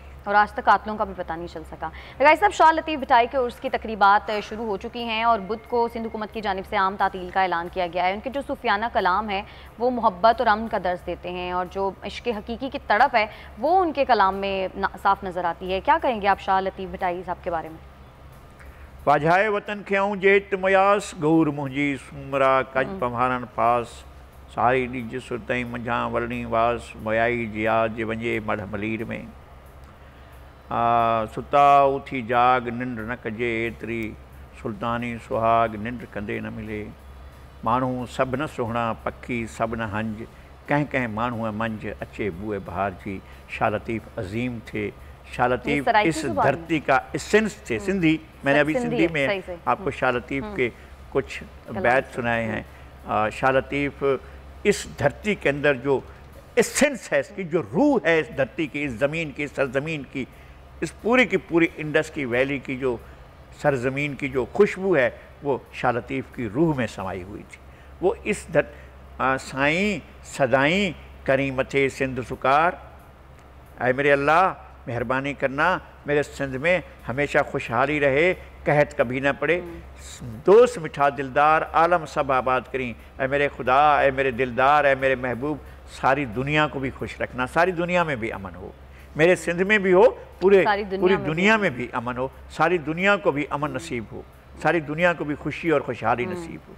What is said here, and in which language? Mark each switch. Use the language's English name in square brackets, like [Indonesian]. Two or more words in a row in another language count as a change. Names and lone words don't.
[Urdu] اور آج تک قاتلوں کا بھی پتہ نہیں چل سکا۔ لگائی صاحب، شاہ لطیف بھٹائی کے عرس کی تقریبات شروع ہو چکی ہیں اور بدھ کو سندھ حکومت کی جانب سے عام تعطیل کا اعلان کیا گیا ہے. ان کے جو صوفیانہ کلام ہے وہ محبت اور امن کا درج دیتے ہیں اور جو عشق حقیقی کی تڑپ ہے وہ ان کے کلام میں صاف نظر آتی ہے. کیا کہیں گے آپ شاہ لطیف بھٹائی صاحب کے بارے میں? [Sindhi] वाजाए वतन ख्याऊं जेत मयास गौर मुंजी सुमरा कज पम्हारन पास सारी डिज सुरतई मंझा वलनी वास मोयाई जिया जे वंजे मढ़ मलीर में सुता उथी जाग निंड न कजे एतरी सुल्तानी सुहाग निंड कंदे न मिले माण्हू सब न सुहणा पखी सब न हंज कह कह माण्हू मंझ अचे बुए बहार जी। [Urdu] شاہ لطیف عظیم تھے. شاہ لطیف اس دھرتی کا ایسنس تھے۔ سندھی، میں نے ابھی سندھی میں آپ کو شاہ لطیف کے کچھ بیت سنائے ہیں. شاہ لطیف اس دھرتی کے اندر جو ایسنس ہے، اس کی جو روح ہے، اس دھرتی کی، اس زمین کی، سرزمین کی، اس پوری کی پوری انڈس کی ویلی کی جو سرزمین کی جو خوشبو ہے وہ شاہ لطیف کی روح میں سمائی ہوئی تھی. [Sindhi] वो इस साईं सदाई करी मथे सिंध सुकार, [Urdu] اے میرے اللہ مہربانی کرنا میرے سندھ میں ہمیشہ خوشحالی رہے، قحط کبھی نہ پڑے, [Sindhi] दोस्त मिठा दिलदार आलम सब आबाद करी। [Urdu] اے میرے خدا، اے میرے دلدار، اے میرے محبوب، ساری دنیا کو بھی خوش رکھنا، ساری دنیا میں بھی امن ہو، میرے سندھ میں بھی ہو، پوری دنیا میں بھی امن ہو، ساری دنیا کو بھی امن نصیب ہو، ساری دنیا کو بھی خوشی اور خوشحالی نصیب ہو.